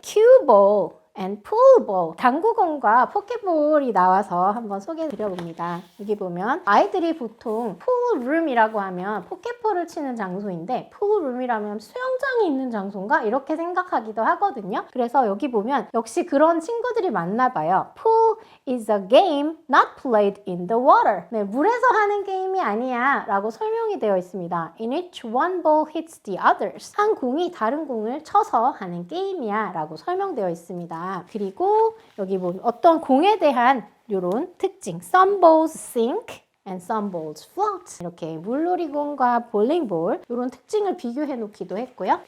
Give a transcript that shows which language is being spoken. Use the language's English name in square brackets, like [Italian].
[Korean] 큐볼 and poolball, 당구공과 포켓볼이 나와서 한번 소개해 드려봅니다. 여기 보면 아이들이 보통 poolroom이라고 하면 포켓볼을 치는 장소인데 poolroom이라면 수영장이 있는 장소인가? 이렇게 생각하기도 하거든요. 그래서 여기 보면 역시 그런 친구들이 많나 봐요. [English] Pool is a game not played in the water. [Korean] 네, 물에서 하는 게임이 아니야 라고 설명이 되어 있습니다. [English] In which one ball hits the others. [Korean] 한 공이 다른 공을 쳐서 하는 게임이야 라고 설명되어 있습니다. 그리고 여기 보면 어떤 공에 대한 이런 특징, [English] some balls sink and some balls float. [Korean] 이렇게 물놀이공과 볼링볼 이런 특징을 비교해 놓기도 했고요.